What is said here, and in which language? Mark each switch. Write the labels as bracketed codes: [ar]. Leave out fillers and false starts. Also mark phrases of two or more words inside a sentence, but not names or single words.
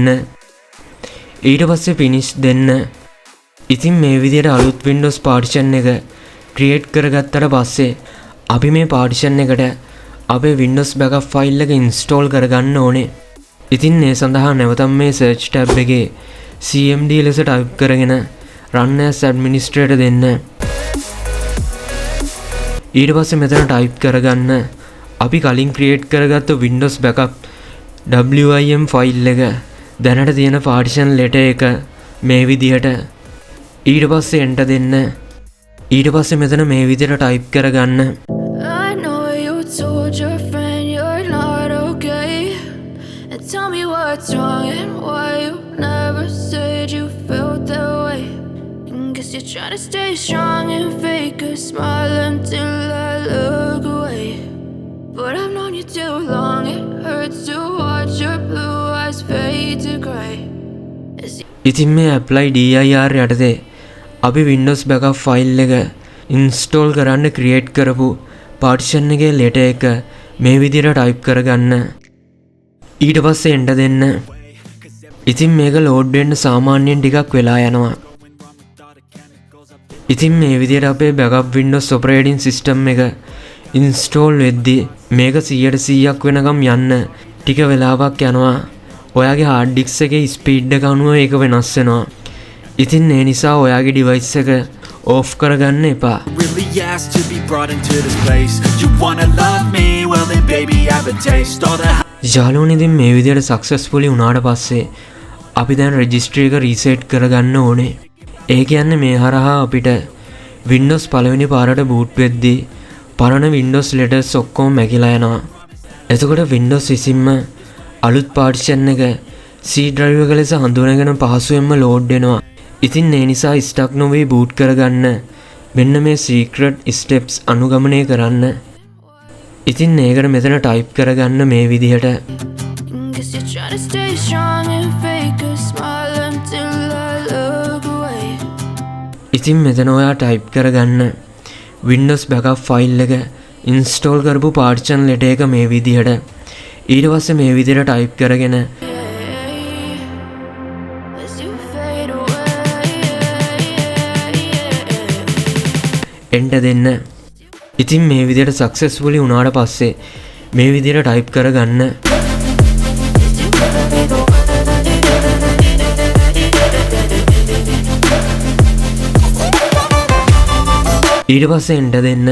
[si] ඊට පස්සේ finish දෙන්න. ඉතින් මේ විදිහට අලුත් Windows partition එක create කරගත්තට පස්සේ අපි මේ partition එකට අපේ Windows backup file එක install කරගන්න ඕනේ. ඉතින් ඒ සඳහා නැවතම මේ search tab එකේ cmd ලෙස type කරගෙන [en] run as administrator [si] දෙන්න. ඊට පස්සේ මෙතන type කරගන්න අපි කලින් create කරගත්ත [en] Windows backup wim file [si] එක දැනට තියෙන [en] partition letter [si] එක මේ විදිහට. ඊට පස්සේ enter දෙන්න. ඊට පස්සේ මෙතන මේ විදිහට type කරගන්න. [en] I know you told your friend you're not okay, and tell me what's wrong and why you never said you felt that way. And guess you're trying to stay strong and fake a smile until I look away. but I've known you too long. It hurts to watch your blue eyes fade to grey. [si] ඉතින් මේ [en] apply dir [si] යටතේ අපි [en] Windows backup file [si] එක install කරන්න create කරපු partition එකේ letter එක මේ විදිහට type කරගන්න. ඊට පස්සේ enter දෙන්න. ඉතින් මේක load වෙන්න සාමාන්‍යයෙන් ටිකක් වෙලා යනවා. ඉතින් මේ විදිහට අපේ [en] backup Windows operating system [si] එක install වෙද්දී මේක 100%ක් වෙනකම් යන්න ටික වෙලාවක් යනවා. ඔයාගේ [en] hard disk [si] එකේ speed එක අනුව ඒක වෙනස් වෙනවා. ඉතින් ඒ නිසා ඔයාගේ device එක off කරගන්න එපා. [en] Really asked to be brought into this place. You wanna love me? Well then baby I have a taste. All the [si] යාළුවනේ ඉතින් මේ විදිහට successfully වුණාට පස්සේ අපි දැන් registry එක reset කරගන්න ඕනේ. ඒ කියන්නේ මේ හරහා අපිට Windows පළවෙනි පාරට boot වෙද්දී පරණ Windows letters ඔක්කොම මැකිලා යනවා. එතකොට Windows විසින්ම අලුත් partition එක [en] C drive [si] එක ලෙස හඳුනගෙන පහසුවෙන්ම load වෙනවා. ඉතින් ඒ නිසා stuck නොවී boot කරගන්න මෙන්න මේ [en] secret steps [si] අනුගමනය කරන්න. ඉතින් ඒකට මෙතන type කරගන්න මේ විදිහට. [en] Guess you're trying to stay strong and fake a smile until I look away. [si] ඉතින් මෙතන ඔයා type කරගන්න [en] Windows backup file [si] එක install කරපු [en] partition letter [si] එක මේ විදිහට. ඊට පස්සේ මේ විදිහට type කරගෙන [en] As you fade away. [si] enter දෙන්න. ඉතින් මේ විදිහට successfully වුණාට පස්සේ මේ විදිහට type කරගන්න. ඊට පස්සේ enter දෙන්න.